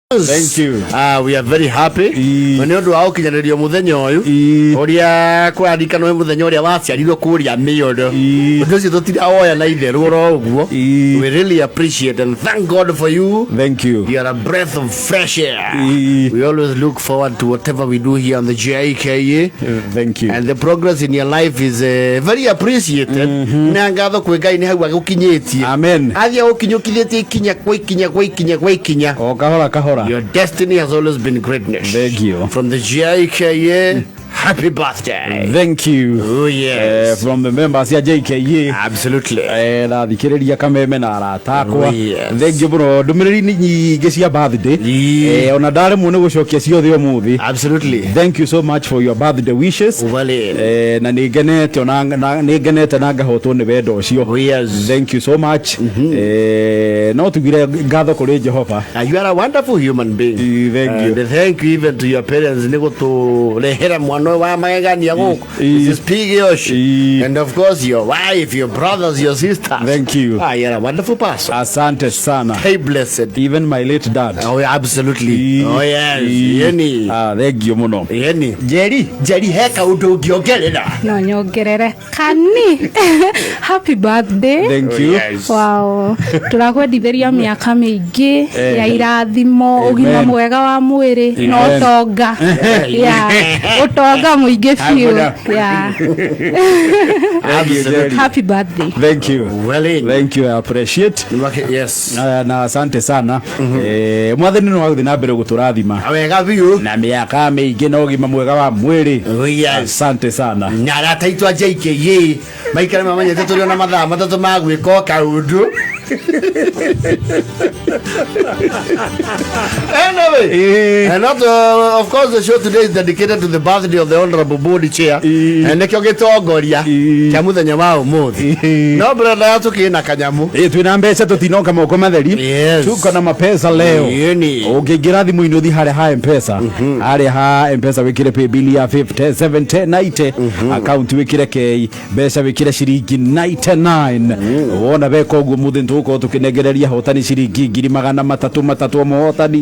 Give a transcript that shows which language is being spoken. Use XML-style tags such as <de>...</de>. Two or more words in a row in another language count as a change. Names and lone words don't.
<en>Thank you. We are very happy.</en> <ki>Ni undu wa ukinyanĩrio muthenya uyu uria kwarikana we muthenya uria waciarirwo kuria mĩondo undu ucio tutiraoya na itherũ ro ũguo.</ki> <en>We really appreciate and thank God for you. Thank you. You are a breath of fresh air. We always look forward to whatever we do here on the JIKA. Thank you. And the progress in your life is very appreciated.</en> <ki>Na ngatho kwĩ Ngai nĩ hau agũkinyĩtie.</ki> <en>Amen.</en> <ki>Athia ũkinyũkithĩtie ikinya kwa ikinya. O kahora kahora.</ki> <en>Your destiny has always been greatness. Thank you. From the JIKA, happy birthday. Thank you. Oh yes. From the members ya JKA. Absolutely.</en> <ki>Na thikĩrĩria kameme na aratakwa.</ki> <en>Oh, yes. Thank you bro.</en> <ki>Ndũmĩrĩri nyingĩ cia birthday. Ona ndarĩ mu nĩ gũcokia ciothe ũmũthĩ.</ki> <en>Absolutely. Thank you so much for your birthday wishes.</en> <ki>Na nĩngenete na ngahotwo nĩ wendo ũcio.</ki> <en>Oh yes. Thank you so much.</en> <ki>No tugire ngatho kũrĩ Jehova.</ki> <en>You are a wonderful human being. Thank you. Thank you even to your parents</en> <ki>nĩ gũtũrehera mwana wa magegania gũkũ.</ki> <en>This pig yoshi. And of course your wife, your brothers, your sisters. Thank you. You are a wonderful person.</en> <sw>Asante sana.</sw> <en>Hey blessed. Even my late dad. Oh absolutely. Oh yes. Yeni. Thank you muno. Yeni.</en> <ki>Jerry heka undu ngiongerera. No nyongerere. Kani.</ki> <en>Happy birthday. Thank you. Yes. Wow.</en> <ki>Turakwendithĩria mĩaka mĩingĩ ya irathimo, ũgima mwega wa mwĩrĩ, no tonga. Utonga mũingĩ biũ.</ki> <en>Happy birthday. Thank you. Well, thank you. I appreciate. Yes.</en> <sw>Na asante sana.</sw> <ki>Mwathani no agũthiĩ na mbere gũtũrathima. Wega biũ. Na mĩaka mĩingĩ na ũgima mwega wa mwĩrĩ.</ki> <en>Oh yes.</en> <sw>Asante sana.</sw> <ki>Na arata aitũ a JKA maikare mamenyete tũrĩ na mathaa matatũ ma gwĩka kaũndũ.</ki> <en>Anyway, and not, of course the show today is dedicated to the birthday of the Honorable Body Chair.</en> <ki>And nekio gĩtongoria kĩa mũthenya wa ũmũthĩ. No brother yatukĩna kanyamu. Twĩna mbeca tũtinoka moko matheri.</ki> <sw>Tuko na mapesa leo.</sw> <ki>Ũngĩingĩra thimũ-inĩ ũthiĩ harĩa ha M-Pesa. Harĩa ha M-Pesa wĩkĩre pay bill ya 50 70 90. Account wĩkĩre K. Mbeca wĩkĩre ciringi 99. Wona weka ũguo mũthĩ tũko tukinegereria hotani ciringi 300 mohotani.</ki>